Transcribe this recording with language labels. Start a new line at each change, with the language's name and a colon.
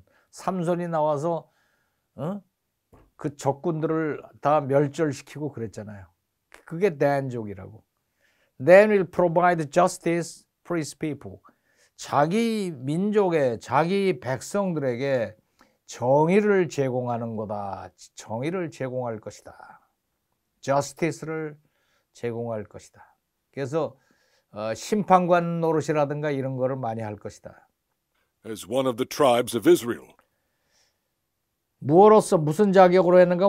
Korean: 삼손이 나와서 그 적군들을 다 멸절시키고 그랬잖아요. 그게 단족이라고.
English: Dan will provide justice for his people.
Korean: 자기 민족의 자기 백성들에게 정의를 제공하는 거다. 정의를 제공할 것이다. justice를 제공할 것이다. 그래서 심판관 노릇이라든가 이런 거를 많이 할 것이다.
English: As one of the tribes of Israel.
Korean: 무엇으로서 무슨 자격으로 했는가?